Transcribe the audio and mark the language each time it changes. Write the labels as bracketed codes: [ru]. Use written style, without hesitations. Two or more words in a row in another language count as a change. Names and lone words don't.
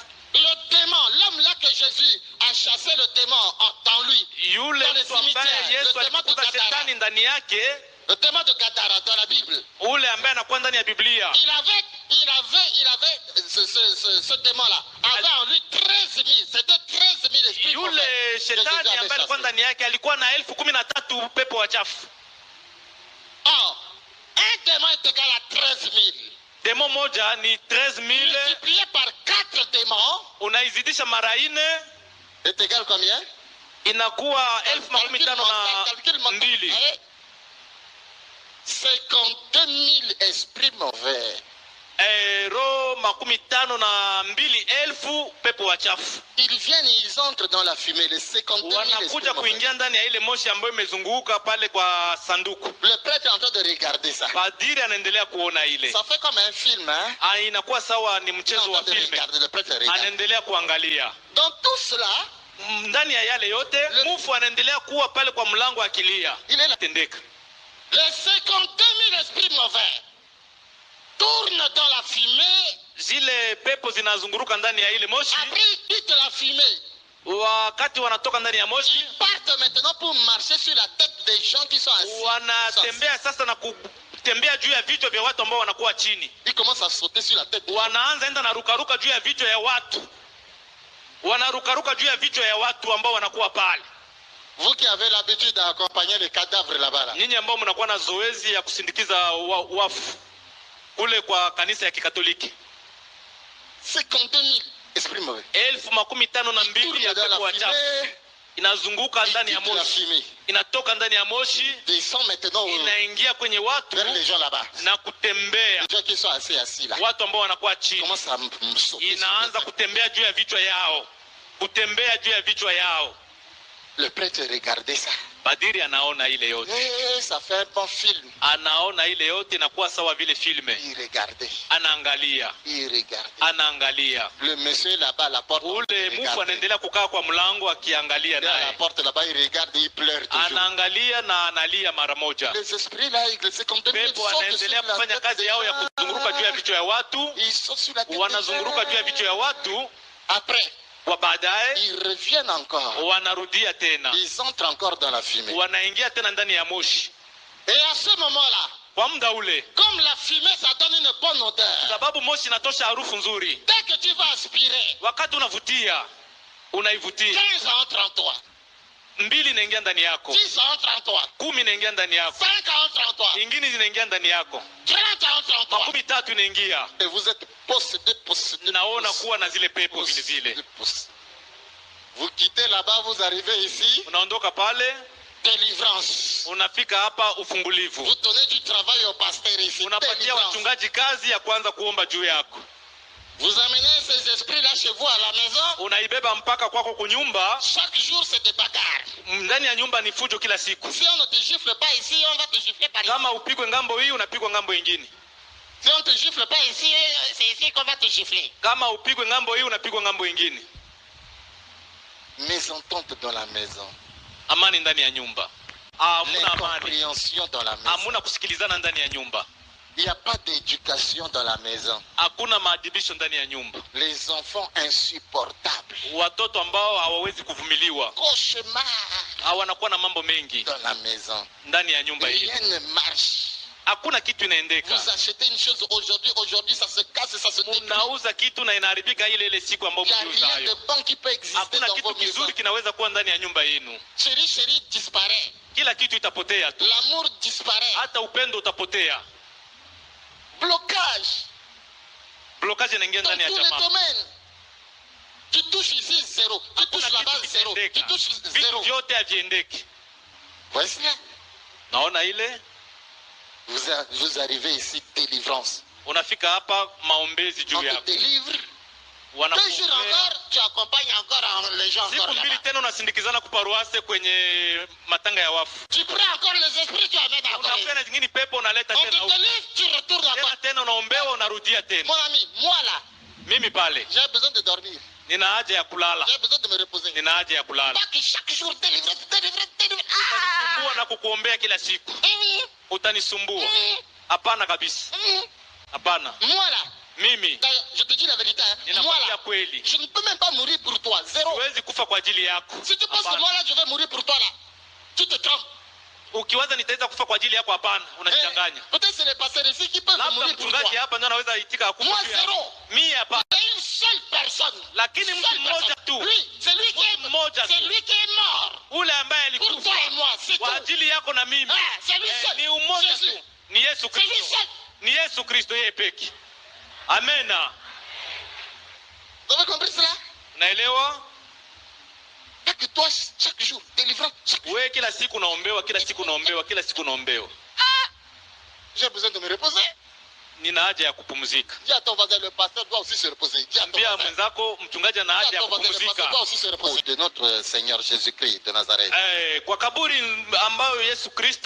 [fr] Le démon, l'homme là que Jésus a chassé le démon dans lui, [sw] Yule [fr] dans le [sw] mtu ambaye [fr] cimetière, [sw] Yesu [fr] le démon de [sw] alikuta Gadara, shetani ndani yake, [fr] le démon de Gadara dans la Bible, [sw] ule ambaye anakuwa ndani ya Biblia, [fr] il avait ce démon-là, avait en lui 13 000, c'était 13 000 esprits mauvais. [sw] yule [fr] que Jésus [sw] shetani [fr] avait [sw] ambaye alikuwa [fr] chassé. [sw] ndani yake alikuwa na 13,000 pepo wachafu. [fr] Or, un démon est égal à 13 000. [sw] Demo moja ni 13,000, [fr] Multiplié par 4 démons, [sw] unaizidisha mara 4 [fr] est égal combien? [sw] inakuwa [fr] Calcul 52,000. 52 000 esprits mauvais. [sw] Roho 52,000 pepo wachafu [fr] Ils viennent, ils entrent dans la fumée, les 52 000 esprits [sw] wanakuja [fr] mauvais. [sw] kuingia ndani ya ile moshi ambayo imezunguka pale kwa sanduku. [fr] Le prêtre est en train de regarder ça. [sw] Padiri anaendelea kuona ile. [fr] Ça fait comme un film, hein? [sw] Inakuwa sawa ni [fr] Il est en [sw] mchezo wa [fr] train de [sw] filme. [fr] regarder, le prêtre regarde. [sw] Anaendelea kuangalia. [fr] Dans tout cela, [sw] Ndani ya yale yote, mufu anaendelea kuwa pale kwa mlango akilia. [fr] il est là. [sw] Tendeka. [fr] Les 52 000 esprits mauvais tournent dans la fumée. [sw] Zile pepo zinazunguruka ndani ya ile moshi. [fr] Après, ils quittent la fumée. [sw] Wakati wanatoka ndani ya moshi, [fr] Ils partent maintenant pour marcher sur la tête des gens qui sont assis. [sw] wanatembea sasa na kutembea juu ya vichwa vya watu ambao wanakuwa chini. [fr] Ils commencent à sauter sur la tête. [sw] Wanaanza enda na rukaruka juu ya vichwa ya watu. Wanarukaruka juu ya vichwa ya watu ambao wanakuwa pale. [fr] Vous qui avez l'habitude d'accompagner les cadavres là-bas, là. [sw] Nyinyi ambao mnakuwa na zoezi ya kusindikiza wafu kule kwa kanisa ya Kikatoliki. [fr] 52 000 esprits mauvais. [sw] 52,000 ya pepo wachafu inazunguka ndani ya [fr] Ils quittent la [sw] moshi, [fr] fumée. [sw] inatoka ndani ya moshi, [fr] Ils sont maintenant [sw] inaingia kwenye watu [fr] vers les gens là-bas. [sw] na kutembea [fr] Les gens qui sont assis là. [sw] watu ambao wanakuwa chini. [fr] Commencent à sauter sur [sw] Inaanza [fr] la tête. [sw] kutembea juu ya vichwa yao, kutembea juu ya vichwa yao. [fr] Le prêtre regardait ça. [sw] Padiri anaona ile yote, [fr] Ça fait un bon film. [sw] anaona ile yote inakuwa sawa vile filme. [fr] Il regardait. [sw] Anaangalia, [fr] Il regardait. [sw] anaangalia. [fr] Le monsieur là-bas à la porte. [sw] Ule [fr] il [sw] mufu [fr] regardait. [sw] anaendelea kukaa kwa mlango akiangalia [fr] Il est à la [sw] naye, [fr] porte là-bas, il regarde, il pleure toujours. [sw] anaangalia na analia mara moja. [fr] Les esprits là, ils se comme [sw] Pepo wanaendelea kufanya kazi yao ya kuzunguruka juu ya vichwa ya watu, [fr] Ils sont sur la tête. [sw] wanazunguruka juu ya vichwa ya watu. [fr] Après, [sw] Kwa baadaye [fr] ils reviennent encore. [sw] wanarudia tena, [fr] Ils entrent encore dans la fumée. [sw] wanaingia tena ndani ya moshi. [fr] Et à ce moment-là, [sw] Kwa muda ule, [fr] comme la fumée, ça donne une bonne odeur. [sw] sababu moshi inatosha harufu nzuri, [fr] Dès que tu vas aspirer, [sw] wakati unavutia, unaivutia [fr] 15 entrent en toi. [sw] 2 inaingia ndani yako, [fr] 10 entrent en toi. [sw] 10 inaingia ndani yako, [fr] 5 entrent en toi. [sw] ingine zinaingia ndani yako, [fr] 30 entrent en toi. [sw] 3 inaingia. [fr] Et vous êtes possédé. [sw] Naona kuwa na zile pepo vile vile. [fr] Vous quittez là-bas, vous arrivez ici, [sw] Unaondoka pale, [fr] délivrance. [sw] unafika hapa ufungulivu. [fr] Vous donnez du travail au pasteur ici, [sw] Unapatia [fr] délivrance. [sw] wachungaji kazi ya kwanza kuomba juu yako. [fr] Vous amenez ces esprits-là chez vous à la maison. [sw] Unaibeba mpaka kwako kunyumba. [fr] Chaque jour, c'est des bagarres. [sw] Ndani ya nyumba ni fujo kila siku. [fr] Si on ne te gifle pas ici, on va te gifler par ici. [sw] Kama upigwe ngambo hii, unapigwa ngambo ingine. [fr] Si on ne te gifle pas ici, c'est ici qu'on va te gifler. [sw] Kama upigwe ngambo hii, unapigwa ngambo ingine. [fr] Mésentente dans la maison. [sw] Amani ndani ya nyumba. Hamuna amani. [fr] L'incompréhension dans la maison. [sw] Hamuna kusikilizana ndani ya nyumba. [fr] Il n'y a pas d'éducation dans la maison. [sw] Hakuna maadibisho ndani ya nyumba. [fr] Les enfants insupportables. [sw] Watoto ambao hawawezi kuvumiliwa. [fr] Cauchemar [sw] Wanakuwa na mambo mengi [fr] dans la maison. [sw] ndani ya nyumba hii. [fr] Rien ne marche. [sw] hakuna kitu inaendeka. [fr] Vous achetez une chose aujourd'hui ça se casse et ça se détruit. [sw] Mnauza kitu na inaharibika ile siku ambayo [fr] Il n'y a [sw] mliuza [fr] rien de [sw] hayo. [fr] bon qui peut exister [sw] Hakuna [fr] dans [sw] kitu [fr] vos maisons. [sw] kizuri kinaweza kuwa ndani ya nyumba yenu. [fr] Chérie disparaît. [sw] Kila kitu itapotea tu. [fr] L'amour disparaît. [sw] Hata upendo utapotea. [fr] Blocage. [sw] Blocage inaingia [fr] Dans [sw] ndani ya [fr] tous les [sw] jamaa. [fr] domaines. Tu touches ici zéro. Tu touches là-bas zéro. Tu touches zéro. [sw] Vitu vyote haviendeki. [fr] Voici là. [sw] Naona ile [fr] Vous arrivez ici, délivrance. [sw] unafika hapa maombezi [fr] On [sw] juu [fr] te [sw] yako. [fr] délivre. 2 jours [sw] Wanakuombea. [fr] encore, tu accompagnes encore les gens [sw] Siku [fr] encore [sw] mbili [fr] là-bas. [sw] tena unasindikizana kuparuase kwenye matanga ya wafu. [fr] Tu prends encore les esprits, tu amènes encore. [sw] Unakuwa na zingine pepo unaleta [fr] On [sw] tena [fr] te [sw] huko. [fr] délivre, tu retournes encore. [sw] Tena unaombewa unarudia tena. [fr] Mon ami, moi là, [sw] Mimi pale [fr] j'ai besoin de dormir. [sw] nina haja ya kulala. [fr] J'ai besoin de me reposer. [sw] Nina haja ya kulala. [fr] Pas que chaque jour délivrer. [sw] Utanisumbua na kukuombea kila siku. Utanisumbua. Hapana kabisa. Hapana. [fr] Moi là, [sw] Mimi [fr] d'ailleurs, je te dis la vérité, hein. Moi [sw] ninakwambia [fr] là, [sw] kweli. [fr] je ne peux même pas mourir pour toi. Zéro. [sw] Siwezi kufa kwa ajili yako. [fr] Si tu penses que [sw] Hapana. [fr] moi là, je vais mourir pour toi là, tu te trompes. [sw] Ukiwaza nitaweza kufa kwa ajili yako, hapana, unajidanganya. [fr] Peut-être c'est les pasteurs ici qui peuvent [sw] Labda [fr] mourir pour [sw] mchungaji [fr] toi. [sw] hapa ndio anaweza itika akufa. [fr] Moi [sw] juu yako. [fr] zéro. [sw] Mimi hapa. [fr] Il y a une seule personne. [sw] Lakini mtu [fr] Seule [sw] mmoja [fr] personne. [sw] tu. [fr] Lui, c'est lui qui est [sw] Mmoja tu. [fr] c'est lui qui est mort. [sw] Ule ambaye [fr] Pour [sw] alikufa [fr] toi et moi, c'est [sw] kwa [fr] tout. [sw] ajili yako na mimi. [fr] C'est lui seul. [sw] Ni umoja [fr] Jésus. [sw] tu. Ni Yesu [fr] C'est lui [sw] Kristo. [fr] seul. [sw] Ni Yesu Kristo yeye peke. Amena. [fr] Vous avez compris cela? [sw] Naelewa? [fr] Pas que toi, chaque jour, délivrant, chaque jour. [sw] Wewe kila siku unaombewa, kila siku unaombewa, kila siku unaombewa. [fr] J'ai besoin de me reposer. [sw] Nina haja ya kupumzika. [fr] Dis à ton voisin, le pasteur doit aussi se reposer. Dis à ton [sw] Ambia [fr] voisin. [sw] mwenzako mchungaji ana [fr] Dis [sw] haja [fr] à [sw] ya [fr] ton voisin, le pasteur [sw] kupumzika. [fr] doit aussi se reposer. De notre Seigneur Jésus-Christ de Nazareth. [sw] Kwa kaburi ambayo Yesu Kristo